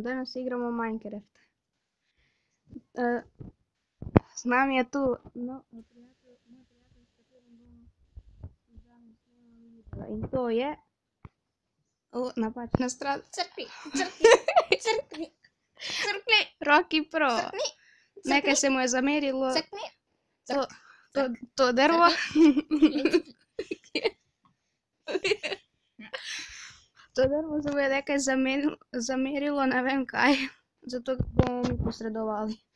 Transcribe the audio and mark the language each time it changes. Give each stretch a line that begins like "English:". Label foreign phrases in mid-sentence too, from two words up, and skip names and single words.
Slovenian: Danas igramo Minecraft. S nami je tu moj prijatelj s katerim bomo danas snimali video. I to je... napačna strana. Crkni! Rocky Pro. Nekaj se mu je zamerilo to drvo. To drvo se mu je nekaj zamerilo, ne vem kaj. Zato bomo mi posredovali.